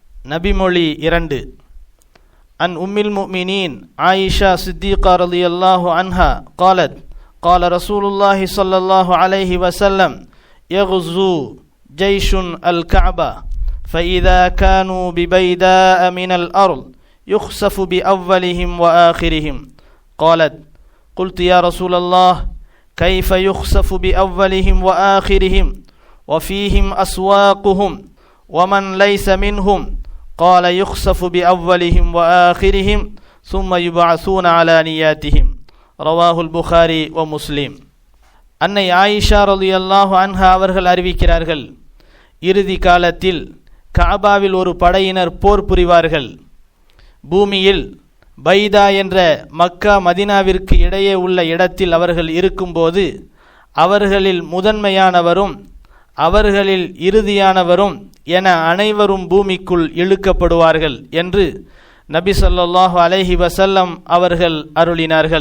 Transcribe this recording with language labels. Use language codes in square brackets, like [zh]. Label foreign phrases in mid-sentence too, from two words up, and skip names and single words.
[ar] நபிமொழி 2. عن أم المؤمنين عائشة صديقة رضي الله عنها قالت قال رسول الله صلى الله عليه وسلم يغزو جيش الكعبة فإذا كانوا ببيداء من الأرض يخسف بأولهم وآخرهم. قالت قلت يا رسول الله كيف يخسف بأولهم وآخرهم وفيهم أسواقهم ومن ليس منهم؟ قال يخسف بأولهم وآخرهم ثم يبعثون على نياتهم. رواه البخاري ومسلم. [ta] அன்னை ஆயிஷா [ar] رضي الله عنها [ta] அவர்கள் அறிவிக்கிறார்கள், இறுதி காலத்தில் கஅபாவில் ஒரு படையினர் போர் புரிவார்கள். பூமியில் பைதா என்ற மக்கா மதினாவிற்கு இடையே உள்ள இடத்தில் அவர்கள் இருக்கும்போது அவர்களில் முதன்மையானவரும் அவர்களில் இறுதியானவரும் என அனைவரும் பூமிக்குள் இழுக்கப்படுவார்கள் என்று நபி [ar] صلى الله عليه وسلم [ta] அவர்கள் அருளினார்கள்.